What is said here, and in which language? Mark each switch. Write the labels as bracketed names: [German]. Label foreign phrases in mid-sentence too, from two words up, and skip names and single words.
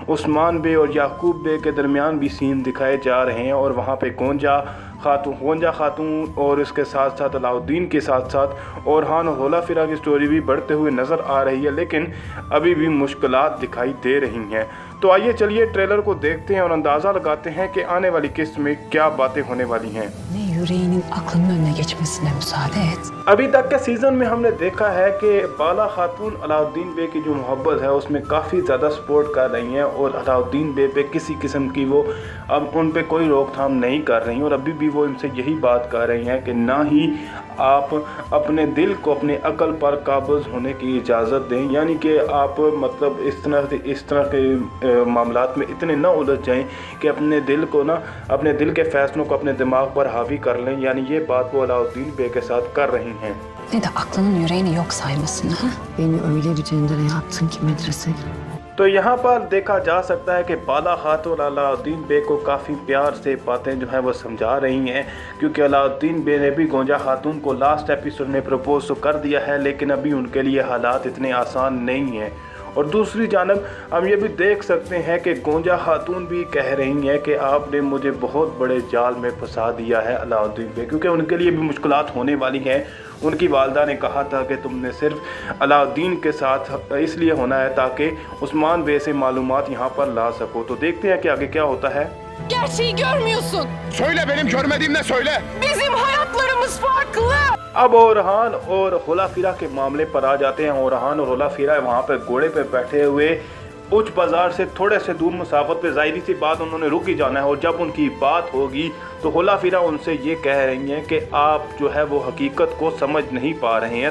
[Urdu] عثمان بے اور یعقوب بے کے درمیان بھی سین دکھائے جا رہے ہیں اور وہاں پہ گونجا خاتون اور اس کے ساتھ ساتھ علاؤالدین کے ساتھ ساتھ اورحان اور ہولا فیرا کی سٹوری بھی بڑھتے ہوئے نظر آ رہی ہے، لیکن ابھی بھی مشکلات دکھائی دے رہی ہیں. تو آئیے چلیے ٹریلر کو دیکھتے ہیں اور اندازہ لگاتے ہیں کہ آنے والی قسط میں کیا باتیں ہونے والی ہیں. [Turkish] yüreğinin aklının önüne geçmesine müsaade et. [Urdu] ابھی تک کے سیزن میں ہم نے دیکھا ہے کہ بالا خاتون علاؤالدین بے کی جو محبت ہے اس میں کافی زیادہ سپورٹ کر رہی ہیں اور علاؤالدین بے پہ کسی قسم کی وہ اب ان پہ کوئی روک تھام نہیں کر رہی ہیں. اور ابھی بھی وہ ان سے یہی بات کر رہی ہیں کہ نہ ہی آپ اپنے دل کو اپنے عقل پر قابض ہونے کی اجازت دیں، یعنی کہ آپ مطلب اس طرح کے معاملات میں اتنے نہ الجھ جائیں کہ اپنے دل کو نہ اپنے دل کے فیصلوں کو اپنے دماغ پر حاوی کر لیں. یعنی یہ بات وہ علاؤالدین بے کے ساتھ کر رہی ہیں. [Turkish] Ne de aklının yüreğini yok saymasın ha? Beni öyle bir cendere yaptın ki medrese. [Urdu] تو یہاں پر دیکھا جا سکتا ہے کہ بالا خاتون علاؤالدین بے کو کافی پیار سے باتیں جو ہیں وہ سمجھا رہی ہیں، کیونکہ علاؤالدین بے نے بھی گونجا خاتون کو [English] last episode [Urdu] میں پرپوز تو کر دیا ہے، لیکن ابھی ان کے لیے حالات اتنے آسان نہیں ہیں. اور دوسری جانب ہم یہ بھی دیکھ سکتے ہیں کہ گونجا خاتون بھی کہہ رہی ہیں کہ آپ نے مجھے بہت بڑے جال میں پھنسا دیا ہے علاؤالدین بے، کیونکہ ان کے لیے بھی مشکلات ہونے والی ہیں. ان کی والدہ نے کہا تھا کہ تم نے صرف علاؤالدین کے ساتھ اس لیے ہونا ہے تاکہ عثمان بے سے معلومات یہاں پر لا سکو. تو دیکھتے ہیں کہ آگے کیا ہوتا ہے. [Turkish] Gerçeği görmüyorsun. Söyle, benim görmediğim ne söyle? Bizim hayatlarımız farklı. [Urdu] اب اورحان اور ہولا فیرا کے معاملے پر آ جاتے ہیں. اورحان اور ہولا فیرا وہاں پہ گھوڑے پہ بیٹھے ہوئے اوچ بازار سے تھوڑے سے دور مسافت پہ ظاہری سی بات انہوں نے رک ہی جانا ہے. اور جب ان کی بات ہوگی تو ہولا فیرا ان سے یہ کہہ رہی ہیں کہ آپ جو ہے وہ حقیقت کو سمجھ نہیں پا رہے ہیں.